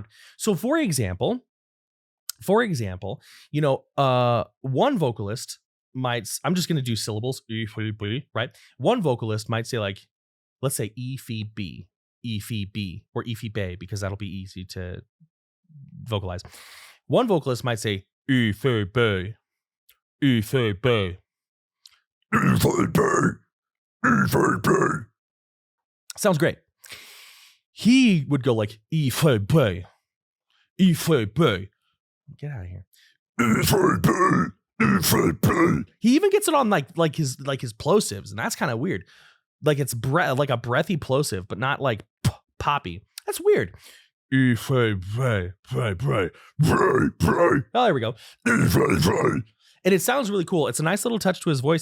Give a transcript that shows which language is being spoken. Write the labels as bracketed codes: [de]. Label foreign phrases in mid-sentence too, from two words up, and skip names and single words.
[en] So for example, one vocalist might, I'm just going to do syllables, right? One vocalist might say, like, let's say E, F, B, or E, F, B, because that'll be easy to vocalize. One vocalist might say E, F, B, E fa ba. E fa ba. E fa ba. Sounds great. He would go like E fa ba. E fa ba. Get out of here. E fa ba. E fa ba. He even gets it on like his plosives, and that's kind of weird. Like it's like a breathy plosive, but not like poppy. That's weird. Oh, there we go. And it sounds really cool. It's a nice little touch to his voice.